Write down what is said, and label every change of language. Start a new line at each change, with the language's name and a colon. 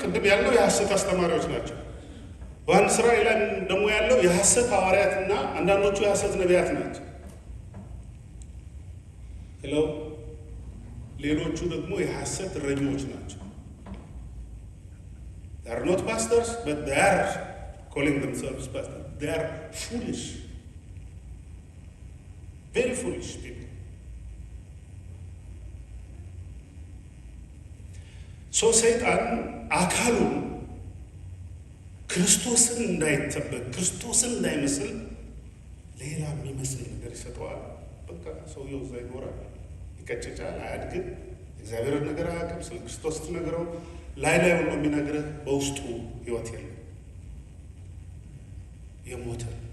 Amharic: ቅድም ያለው የሐሰት አስተማሪዎች ናቸው። በአንድ ስራ ላይ ደግሞ ያለው የሐሰት ሐዋርያትና አንዳንዶቹ የሐሰት ነቢያት ናቸው። ሌሎቹ ደግሞ የሐሰት እረኞች ናቸው።
English: they are not pastors but they are calling themselves pastors. they are foolish, very foolish people.
Amharic: ሰው ሰይጣን አካሉን ክርስቶስን እንዳይጠበቅ ክርስቶስን እንዳይመስል ሌላ የሚመስል ነገር ይሰጠዋል። በቃ ሰውየው እዛ ይኖራል፣ ይቀጭጫል፣ አያድግም፣ እግዚአብሔርን ነገር አያውቅም። ስለ ክርስቶስ ትነግረው ላይ ነው የሚነግርህ፣ በውስጡ ህይወት የለም፣ የሞተ